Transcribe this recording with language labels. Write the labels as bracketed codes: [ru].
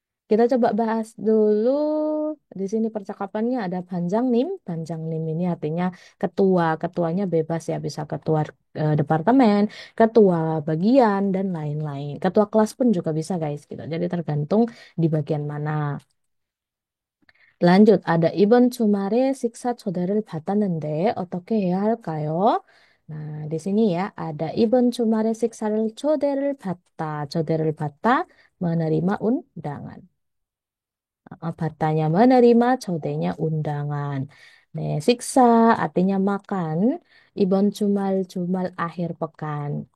[id] Kita coba bahas dulu. Di sini percakapannya ada panjang nim. Panjang nim ini artinya ketua. Ketuanya bebas ya. Bisa ketua departemen, ketua bagian, dan lain-lain. Ketua kelas pun juga bisa guys. Gitu. Jadi tergantung di bagian mana. Lanjut, ada [ko] 이번 주말에 식사 초대를 받았는데 어떻게 해야 할까요? [id] Nah, di sini ya ada [ko] 이번 주말에 식사를 초대를 받다. 초대를 받다 [id] menerima undangan. Batanya menerima, chodenya undangan. Nah, siksa artinya makan. Ibon jumal akhir pekan.